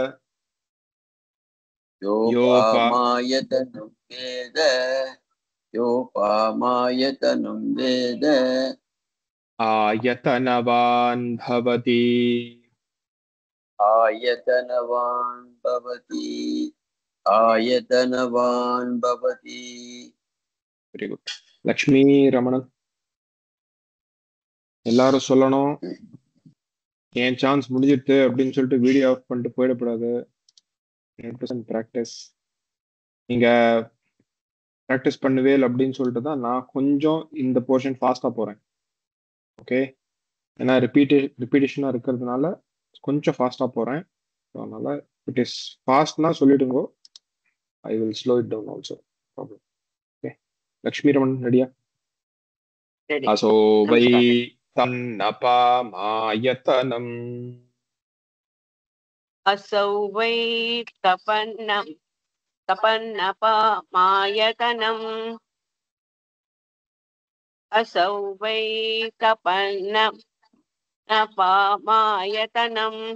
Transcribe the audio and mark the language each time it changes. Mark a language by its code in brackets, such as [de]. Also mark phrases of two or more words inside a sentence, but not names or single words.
[sa] योपामायतनं वेद योपामायतनं वेद आयतनवान् भवति आयतनवान् भवति आयतनवान् भवति [en] very good [ta] லக்ஷ்மி ரமணன் எல்லாரும் சொல்லணும் என் சான்ஸ் முடிஞ்சிட்டு அப்படின்னு சொல்லிட்டு வீடியோ ஆஃப் பண்ணிட்டு போயிடக்கூடாது 100% ப்ராக்டிஸ் நீங்க ப்ராக்டிஸ் பண்ணுவே அப்படின்னு சொல்லிட்டு தான் நான் கொஞ்சம் இந்த போர்ஷன் ஃபாஸ்டா போறேன் ஓகே ஏன்னா ரிப்பீட்டேஷனா இருக்கிறதுனால கொஞ்சம் ஃபாஸ்டா போறேன் அதனால [en] it is fast [ta] சொல்லிடுங்க [en] I will slow it down also problem [ta] ஓகே லக்ஷ்மி ரமன் ரெடியா [sa] असो वै तन्नपामायतनम् असौ वै तपन्नपामायतनम् असौ वै तपन्नपामायतनम्